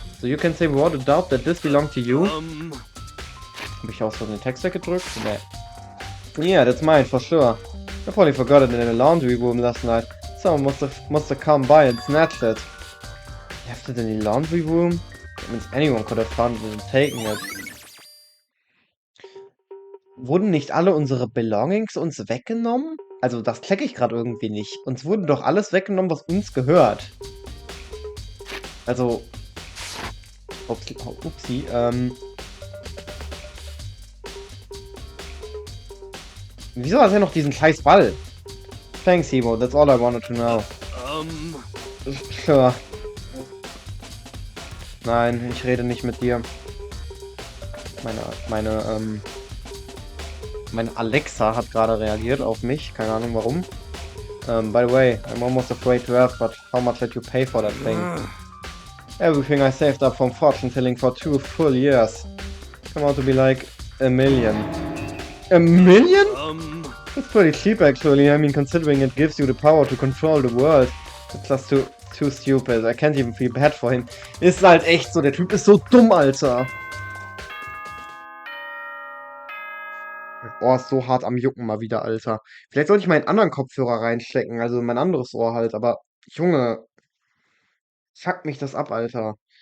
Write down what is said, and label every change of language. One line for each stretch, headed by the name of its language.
English: So you can say without a doubt that this belonged to you?
German: Hab ich auch so den Text weggedrückt? Nee.
English: Yeah, that's mine for sure. I probably forgot it in the laundry room last night. Someone must have come by and snatched it. Left it in the laundry room? That means anyone could have found it and taken it.
German: Wurden nicht alle unsere Belongings uns weggenommen? Also das checke ich gerade irgendwie nicht. Uns wurde doch alles weggenommen, was uns gehört. Also... Upsi, Wieso hat er noch diesen scheiß Ball?
English: Thanks, Hebo. That's all I wanted to know. Sure.
German: Nein, ich rede nicht mit dir. Meine Alexa hat gerade reagiert auf mich. Keine Ahnung warum.
English: By the way, I'm almost afraid to ask, but how much did you pay for that thing? Everything I saved up from fortune telling for 2 full years. Come out to be like $1 million. $1 million? That's pretty cheap actually. I mean, considering it gives you the power to control the world. It's just too stupid. I can't even feel bad for him.
German: Ist halt echt so. Der Typ ist so dumm, Alter. Oh, ist so hart am Jucken mal wieder, Alter. Vielleicht sollte ich meinen anderen Kopfhörer reinstecken. Also mein anderes Ohr halt. Aber, Junge. Fuck mich das ab, Alter.